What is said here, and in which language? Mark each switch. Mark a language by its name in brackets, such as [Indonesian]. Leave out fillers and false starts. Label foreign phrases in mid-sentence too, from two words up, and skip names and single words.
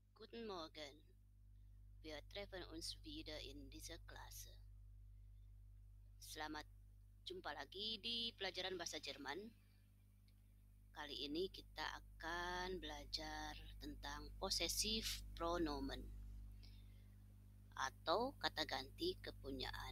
[German] Guten Morgen. Wir treffen uns wieder in dieser Klasse. [Indonesian] Selamat jumpa lagi di pelajaran bahasa Jerman. Kali ini kita akan belajar tentang possessive pronomen atau kata ganti kepunyaan.